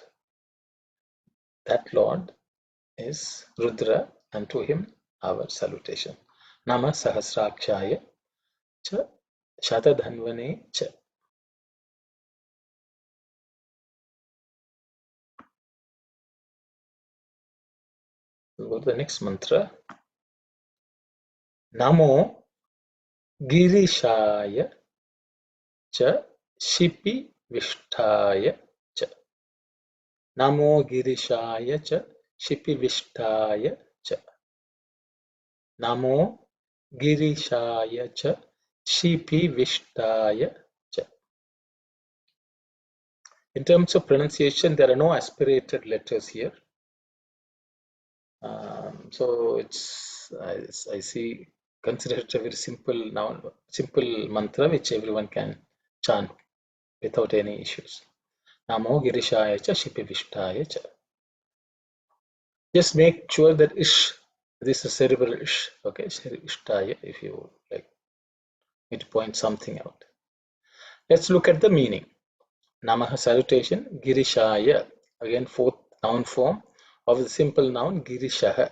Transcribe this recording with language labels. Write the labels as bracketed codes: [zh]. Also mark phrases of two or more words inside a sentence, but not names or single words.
[en] That Lord is Rudra, and to him our salutation. [sa] Nama Sahasrakshaya cha Shata Dhanvane cha. [en] We'll go to the next mantra. [sa] Namo Girishaya cha Shipi Vishtaya cha. Namo Girishaya cha Shipivishtaya cha. Namo Girishaya cha Shipivishtaya cha. [en] In terms of pronunciation, there are no aspirated letters here. So it's I see consider it a very simple noun, simple mantra which everyone can chant without any issues. [sa] Namo Girishaya cha Shipivishtaya cha. [en] Just make sure that ish, this is cerebral ish, okay, ishtaya, if you like me to point something out. Let's look at the meaning. Namaha salutation, Girishaya, again fourth noun form of the simple noun Girishaha.